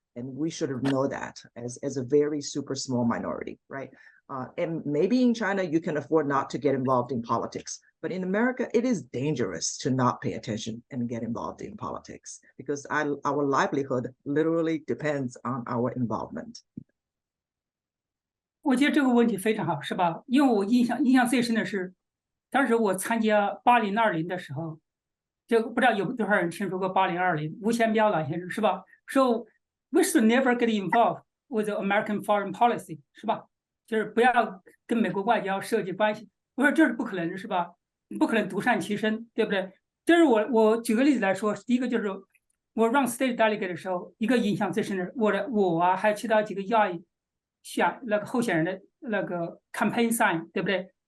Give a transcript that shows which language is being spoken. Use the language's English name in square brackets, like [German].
[English] And we should know that as a very super small minority, right? And maybe in China, you can afford not to get involved in politics. But in America, it is dangerous to not pay attention and get involved in politics, because our livelihood literally depends on our involvement. [Chinese] 我觉得这个问题非常好，是吧？因为我印象最深的是，当时我参加8020的时候，就不知道有多少人听说过8020，吴贤彪老先生是吧？说 [English] we should never get involved with the American foreign policy， [Chinese] 是吧？就是不要跟美国外交涉及关系。我说这是不可能的，是吧？不可能独善其身，对不对？这是我举个例子来说，第一个就是我让 [English] state delegate [Chinese] 的时候，一个印象最深的，我啊，还有其他几个亚裔那个候选人的那个 [English] campaign sign， [Chinese] 对不对？